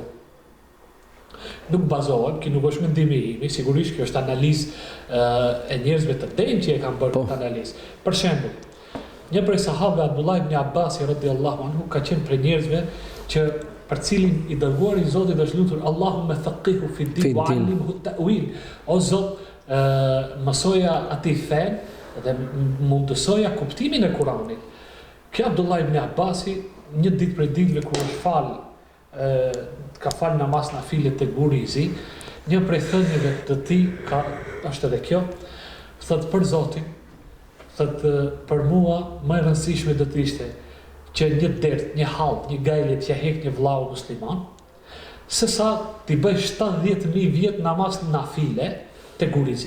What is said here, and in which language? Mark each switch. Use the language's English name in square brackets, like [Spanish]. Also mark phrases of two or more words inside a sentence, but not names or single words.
[Albanian] Nuk bazohem, që nuk është mendimi im, sigurisht kjo është analizë e njerëzve të denjë që e kanë bërë këtë analizë. Për shembull, një prej sahabëve Abdullah ibn Abbas [Arabic] رضي الله عنه [Albanian] ka qenë prej njerëzve që për cilin i dërguari i Zotit është lutur [Arabic] اللهم فقهه في الدين وعلمه التأويل. [Albanian] O Zot, mësoja atij fen dhe mundësoja kuptimin e Kuranit. Kjo Abdullah ibn Abbasi, një ditë prej ditëve kur është ka fal namaz nafile te Gurizi, një prej thënieve të tij është edhe kjo, thotë për Zotin, thotë për mua më e rëndësishme do të ishte që një dert, një hall, një gajle që hek një vllau musliman, sesa t'i bëj 70.000 vjet namaz nafile te Gurizi.